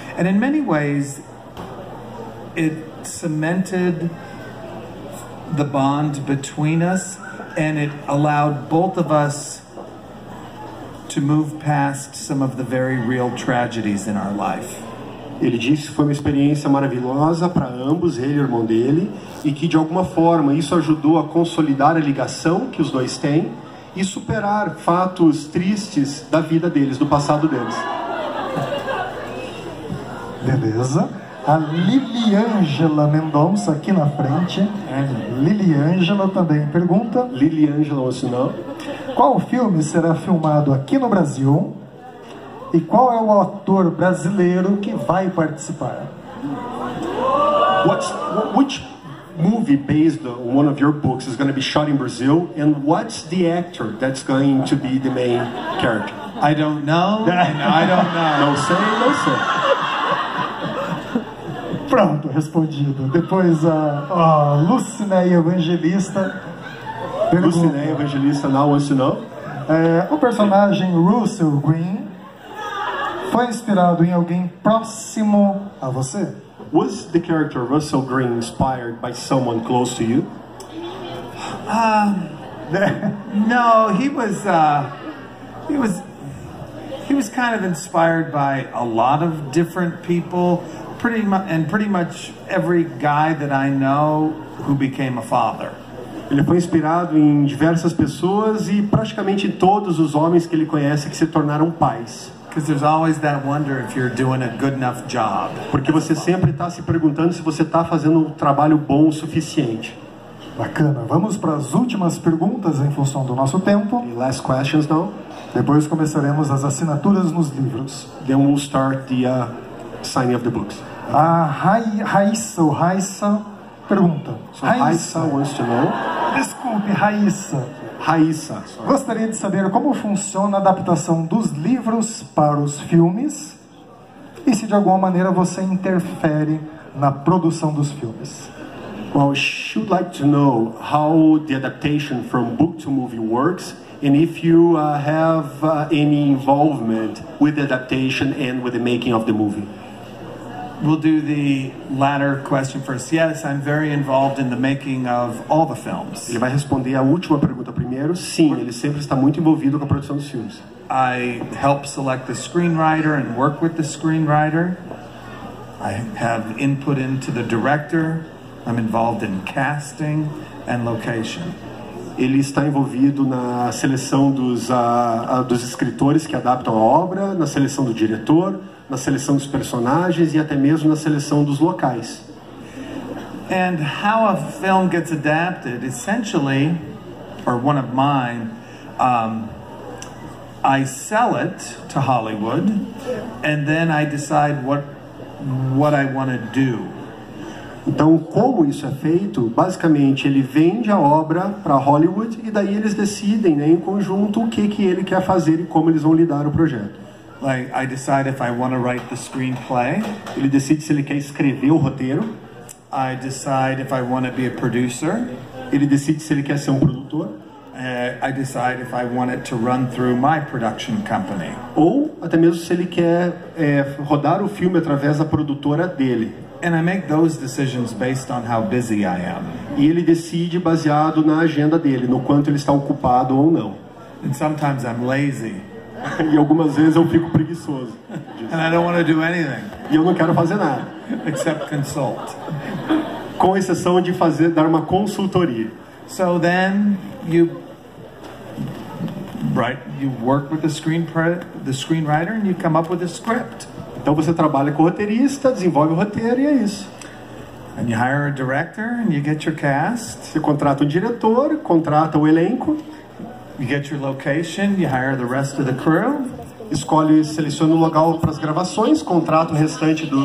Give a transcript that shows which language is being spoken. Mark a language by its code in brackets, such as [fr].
[en] And in many ways, it cemented the bond between us, and it allowed both of us to move past some of the very real tragedies in our life. [pt] Ele disse que foi uma experiência maravilhosa para ambos, ele e o irmão dele, e que de alguma forma isso ajudou a consolidar a ligação que os dois têm e superar fatos tristes da vida deles, do passado deles. Beleza. A Liliângela Mendonça aqui na frente. Liliângela também pergunta. Liliângela Ocinão. Qual filme será filmado aqui no Brasil? E qual é o ator brasileiro que vai participar? [en] Which movie based on one of your books is going to be shot in Brazil, and what's the actor that's going to be the main character? I don't know, and I don't know. [pt] Não sei, não sei. Pronto, respondido. Depois a Lucinéia Evangelista pergunta. [en] Lucinéia Evangelista now wants to know. [pt] O personagem Russell Green foi inspirado em alguém próximo a você? [en] Was the character Russell Green inspired by someone close to you? No, he was kind of inspired by a lot of different people, pretty much every guy that I know who became a father. [pt] Ele foi inspirado em diversas pessoas e praticamente todos os homens que ele conhece que se tornaram pais. [en] Because there's always that wonder if you're doing a good enough job. [pt] Porque você sempre está se perguntando se você está fazendo um trabalho bom o suficiente. Bacana. Vamos para as últimas perguntas em função do nosso tempo. [en] The last questions now. [pt] Depois começaremos as assinaturas nos livros. [en] Then we'll start the signing of the books. [pt] A Raissa pergunta. [en] So Raissa wants to know. [pt] Desculpe, Raissa. Raissa. Gostaria de saber como funciona a adaptação dos livros para os filmes e se de alguma maneira você interfere na produção dos filmes. [en] Well, she would like to know how the adaptation from book to movie works and if you have any involvement with the adaptation and with the making of the movie. We'll do the latter question first. Yes, I'm very involved in the making of all the films. [pt] Ele vai responder a última pergunta primeiro. Sim, ele sempre está muito envolvido com a produção dos filmes. [en] I help select the screenwriter and work with the screenwriter. I have input into the director. I'm involved in casting and location. [pt] Ele está envolvido na seleção dos escritores que adaptam a obra, na seleção do diretor, na seleção dos personagens e até mesmo na seleção dos locais. [en] And how a film gets adapted, essentially, or one of mine, I sell it to Hollywood, and then I decide what I want to do. [pt] Então, como isso é feito? Basicamente, ele vende a obra para Hollywood e daí eles decidem, né, em conjunto, o que ele quer fazer e como eles vão lidar o projeto. [en] Like, I decide if I want to write the screenplay. [pt] Ele decide se ele quer escrever o roteiro. [en] I decide if I want to be a producer. [pt] Ele decide se ele quer ser um produtor. [en] I decide if I want it to run through my production company. [pt] Ou até mesmo se ele quer rodar o filme através da produtora dele. [en] And I make those decisions based on how busy I am. [pt] E ele decide baseado na agenda dele, no quanto ele está ocupado ou não. [en] And sometimes I'm lazy. [pt] E algumas vezes eu fico preguiçoso. [en] And I don't want to do anything. [pt] E eu não quero fazer nada. [en] Except consult. [pt] Com exceção de dar uma consultoria. [en] So then you work with the screenwriter and you come up with a script. [pt] Então você trabalha com o roteirista, desenvolve o roteiro e é isso. [en] And you hire a director and you get your cast. [pt] Você contrata um diretor, contrata o elenco. [en] You get your location, you hire the rest of the crew. [pt] Seleciona o local para as gravações, contrata o restante do